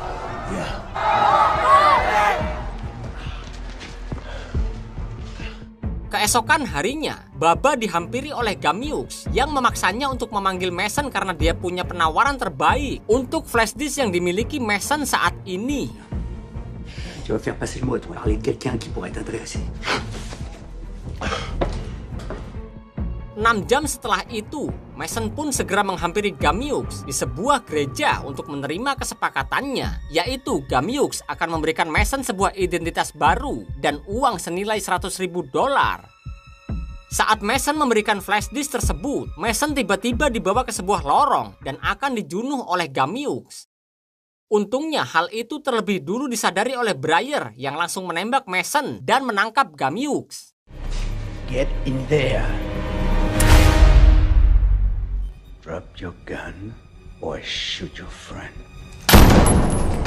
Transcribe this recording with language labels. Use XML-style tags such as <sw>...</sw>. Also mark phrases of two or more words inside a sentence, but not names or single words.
<id>Keesokan harinya, Baba dihampiri oleh Gamyuks yang memaksanya untuk memanggil Mason karena dia punya penawaran terbaik untuk flashdisk yang dimiliki Mason saat ini.</id> <fr>Tu vas faire passer le mot à ton parler de quelqu'un qui pourrait t'intéresser.</fr> <id>6 jam setelah itu, Mason pun segera menghampiri Gamyuks di sebuah gereja untuk menerima kesepakatannya, yaitu Gamyuks akan memberikan Mason sebuah identitas baru dan uang senilai $100.000. Saat Mason memberikan flashdisk tersebut, Mason tiba-tiba dibawa ke sebuah lorong dan akan dijunuh oleh Gamyuks. Untungnya hal itu terlebih dulu disadari oleh Breyer yang langsung menembak Mason dan menangkap Gamyuks.</id> <en>Get in there. Drop your gun or shoot your friend.</en>